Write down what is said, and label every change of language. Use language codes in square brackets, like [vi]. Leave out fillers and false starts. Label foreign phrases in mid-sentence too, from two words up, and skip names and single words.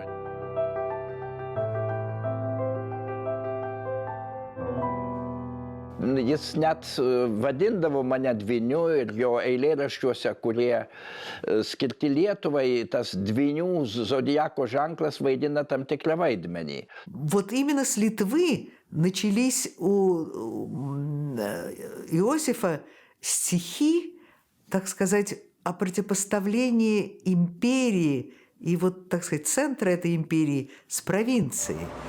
[lt] Jis net vadindavo mane dvyniu ir jo eilėraščiuose, kurie skirti Lietuvai, tas dvynių zodiako ženklas vaidina там tikrą vaidmenį. [ru] Вот именно с Литвы начались у Иосифа стихи, так сказать, о противопоставлении империи и вот, так сказать, центра этой империи с провинцией.